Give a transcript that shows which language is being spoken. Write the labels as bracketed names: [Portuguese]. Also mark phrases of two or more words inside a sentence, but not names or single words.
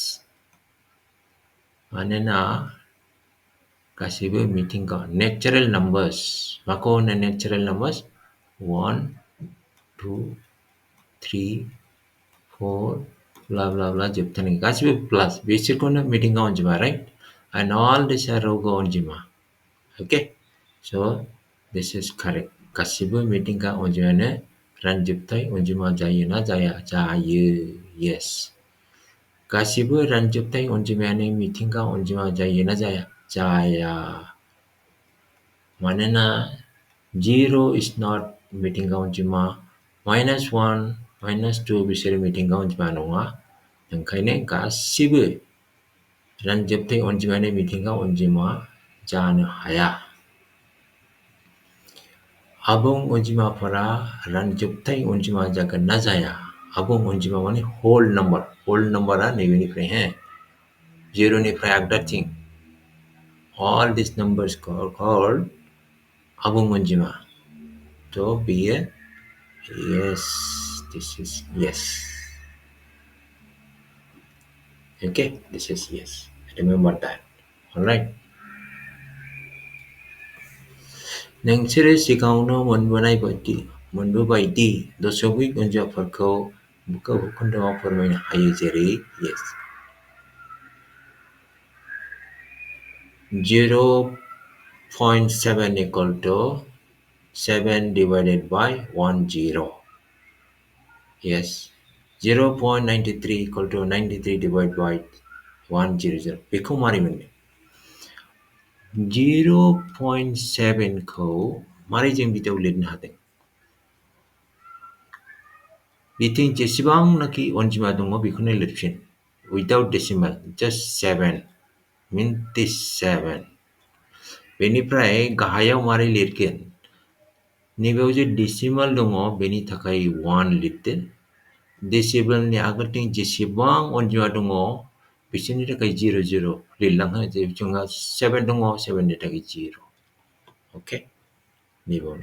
[Bodo] मानोना गासैबो मिथिंगा [English] natural numbers. [Bodo] माखौ होनो [English] natural numbers? [Bodo] 1, 2, 3, 4 [English] blah blah blah [Bodo] जोबथारनाय गासैबो प्लास बिसोरखौनो मिथिंगा अनजिमा, [English] राइट? And all these are [Bodo] रुगु अनजिमा. [English] Okay, so this is correct. [Bodo] गासैबो मिथिंगा अनजिमायानो रानजोबथाय अनजिमा जायो ना जाया? जायो. Yes. गासैबो रानजोबथाय अनजिमायानो मिथिंगा अनजिमा जायो ना जाया? जाया. मानोना 0 [English] is not [Bodo] मिथिंगा अनजिमा, -1, -2 बिसोरो मिथिंगा अनजिमा नङा. ओंखायनो गासैबो रानजोबथाय अनजिमायानो मिथिंगा अनजिमा जानो हाया. आबुं अनजिमाफोरा रानजोबथाय अनजिमा जागोन ना जाया? आबुं अनजिमा माने [English] whole number. [Bodo] होल नम्बरा नैबेनिफ्राय हे 0 निफ्राय आगदाथिं. [English] All these numbers are called [Bodo] आबुं अनजिमा. तो बेयो [English] yes, this is yes. Okay, this is yes. Remember that. All right. [Bodo] नोंसोरो सिगाङावनो मोनबोबाय दि दशमिक अनजिमाफोरखौ खोन्दोआव फोरमायनो हायो जेरै [English] yes 0.7 equal to 7 divided by 10. Yes, 0.93 equal to 93 divided by 100. [Bodo] बेखौ मारै मोननो? 0.7 खौ मारै जों बिदियाव लिरनो हादों? बिथिं जेसेबांनाखि अनजिमा दङ बेखौनो लिरफिन. [English] Without decimal, just 7. Means this 7. [Bodo] बेनिफ्राय गाहायाव मारै लिरगोन? नैबेयाव जे डेसिमाल दङ बेनि थाखाय 1 लिरदो. डेसिमालनि आगोलथिं जेसेबां अनजिमा दङ बिसोरनि थाखाय 0 0 लिरलांहो. जोंहा 7 दङ, 7 नि थाखाय 0. ओके, नैबावनो.